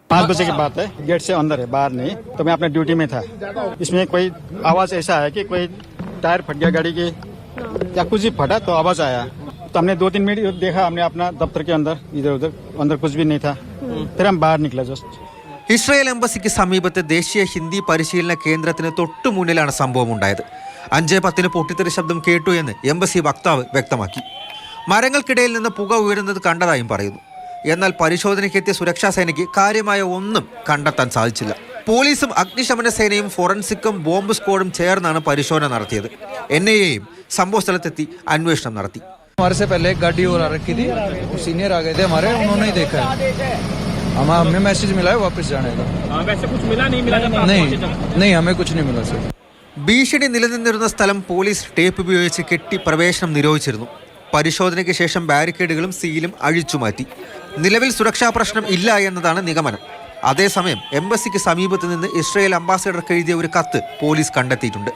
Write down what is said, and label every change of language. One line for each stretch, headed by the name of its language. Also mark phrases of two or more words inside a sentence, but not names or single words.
Hindi: 5 बजे की बात है, गेट से अंदर है, बाहर नहीं। तो मैं अपने ड्यूटी में था। इसमें कोई आवाज ऐसा है कि कोई टायर फट गया गाड़ी की या कुछ भी फटा, तो आवाज आया। तो हमने 2-3 मिनट देखा, हमने अपना दफ्तर के अंदर इधर उधर, अंदर कुछ भी नहीं था। फिर हम बाहर निकले जस्ट।
Malayalam: ഇസ്രയേൽ എംബസിക്ക് സമീപത്തെ ദേശീയ ഹിന്ദി പരിശീലന കേന്ദ്രത്തിന് തൊട്ടു മുന്നിലാണ് സംഭവം ഉണ്ടായത്. 5:10 പൊട്ടിത്തെറി ശബ്ദം കേട്ടു എന്ന് എംബസി വക്താവ് വ്യക്തമാക്കി. മരങ്ങൾക്കിടയിൽ നിന്ന് പുക ഉയരുന്നത് കണ്ടതായും പറയുന്നു. എന്നാൽ പരിശോധനയ്ക്കെത്തിയ സുരക്ഷാ സേനയ്ക്ക് കാര്യമായ ഒന്നും കണ്ടെത്താൻ സാധിച്ചില്ല. പോലീസും അഗ്നിശമന സേനയും ഫോറൻസിക്കും
English: bomb squad
Malayalam: ചേർന്നാണ് പരിശോധന നടത്തിയത്. NIAയും സംഭവസ്ഥലത്തെത്തി അന്വേഷണം നടത്തി.
Hindi: हमारे से पहले एक गाड़ी और आ रखी थी, सीनियर आ गए थे हमारे, उन्होंने ही देखा है। हमें मैसेज मिला है वापस जाने का। वैसे कुछ मिला नहीं मिला? नहीं हमें कुछ नहीं मिला सर।
Malayalam: ഭീഷണി നിലനിന്നിരുന്ന സ്ഥലം
English: police tape
Malayalam: ഉപയോഗിച്ച് കെട്ടി പ്രവേശനം നിരോധിച്ചിരുന്നു. പരിശോധനയ്ക്ക് ശേഷം ബാരിക്കേഡുകളും സീലും അഴിച്ചുമാറ്റി. നിലവിൽ സുരക്ഷാ പ്രശ്നം ഇല്ല എന്നതാണ് നിഗമനം. അതേസമയം എംബസിക്ക് സമീപത്ത് നിന്ന് ഇസ്രയേൽ അംബാസിഡർക്ക് എഴുതിയ ഒരു കത്ത് പോലീസ് കണ്ടെത്തിയിട്ടുണ്ട്.